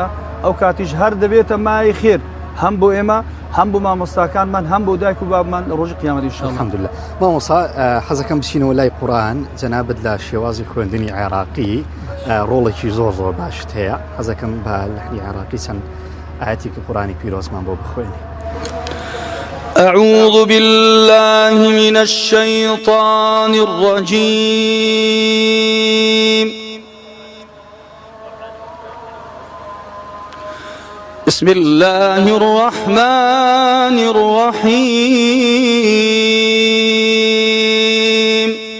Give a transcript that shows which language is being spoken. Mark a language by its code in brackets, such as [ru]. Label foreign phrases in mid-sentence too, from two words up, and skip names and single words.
[ckb] ئەو کاتیش هەر دەبێتە مای خێر هەم بۆ ئێمە هەم بۆ مامۆستاکانمان هەم بۆ دایک و بابمان لە ڕۆژی قیامەت ئینشاءالله. الحەمدولله. مامۆستا حەزەکەم بچینەوە لای قورآن، جەنابەت لە شێوازی خوێندنی عێراقی ڕۆڵێکی زۆر زۆر باشت هەیە، حەزەکەم بە لەحنی عێراقی چەند ئاەتێکی قورآنی پیرۆزمان بۆ بخوێنی. [ar] أعوذ بالله من الشيطان الرجيم. بسم الله الرحمن الرحيم.